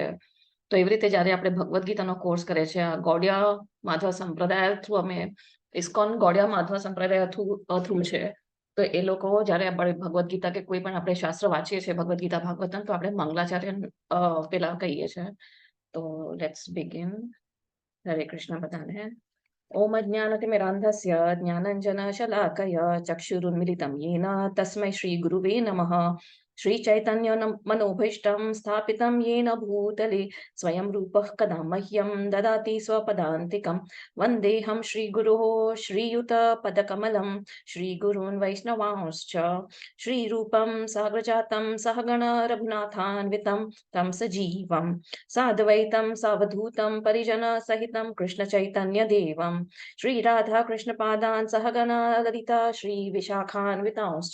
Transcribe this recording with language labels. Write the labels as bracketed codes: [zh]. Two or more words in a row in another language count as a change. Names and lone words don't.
[gu] તો એવી રીતે જ્યારે આપણે ભગવદ્ ગીતાનો કોર્સ કરીએ છીએ, આ ગૌડિયા માધવ સંપ્રદાય થ્રુ અમે ઇસ્કોન ગૌડિયા માધવ સંપ્રદાય થ્રુ છે. તો એ લોકો જ્યારે આપણે ભગવદ્ ગીતા કે કોઈ પણ આપણે શાસ્ત્ર વાંચીએ છીએ, ભગવદ્ ગીતા ભાગવતમ, તો આપણે મંગલાચાર્ય પેલા કહીએ છીએ. તો [en] Let's begin. [gu] હરે કૃષ્ણ બધાને. [sa] ओम अज्ञानतिमिरान्धस्य ज्ञानञ्जनशलाकया चक्षुरुन्मिलितं येन तस्मै श्रीगुरुवे नमः। श्रीचैतन्यमनोभीष्टं स्थापितं येन भूतले स्वयं रूपः कदा मह्यं ददाति स्वपदान्तिकं। वन्देऽहं श्रीगुरोः श्रीयुतपदकमलं श्रीगुरून् वैष्णवांश्च श्रीरूपं साग्रजातं सहगण रघुनाथान्वितं तं सजीवं साद्वैतं सावधूतं परिजनसहितं कृष्णचैतन्यदेवं श्रीराधा कृष्णपादान् सहगणा ललिता श्रीविशाखान्वितांश्च।